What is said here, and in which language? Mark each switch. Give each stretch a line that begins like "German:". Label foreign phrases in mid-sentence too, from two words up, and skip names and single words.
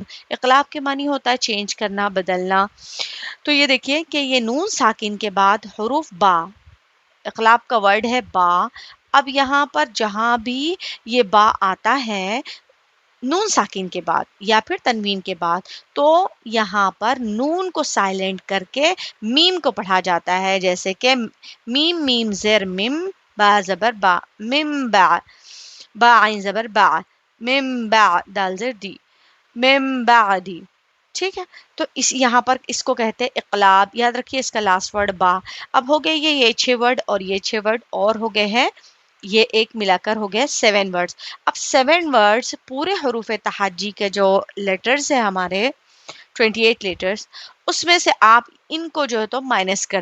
Urdu: اقلاب کے معنی ہوتا ہے چینج کرنا، بدلنا۔ تو یہ دیکھیے کہ یہ نون ساکن کے بعد حروف با، اقلاب کا ورڈ ہے با۔ اب یہاں پر جہاں بھی یہ با آتا ہے نون ساکن کے بعد یا پھر تنوین کے بعد، تو یہاں پر نون کو سائلنٹ کر کے میم کو پڑھا جاتا ہے، جیسے کہ میم، میم زر مم، با زبر با، مم با، با عین زبر با، مم با دال زر دی، مم بعدی، ٹھیک ہے۔ تو یہاں پر اس کو کہتے ہیں اقلاب، یاد رکھیے اس کا
English: last word
Urdu: با۔ اب ہو گئے یہ 6 ورڈ اور یہ 6 ورڈ اور ہو گئے ہیں، یہ ایک ملا کر ہو گیا 7 ورڈز۔ اب 7 ورڈز پورے حروف تہاجی کے جو لیٹرز ہیں ہمارے 28 لیٹرز، اس میں سے آپ ان کو جو ہے تو مائنس کر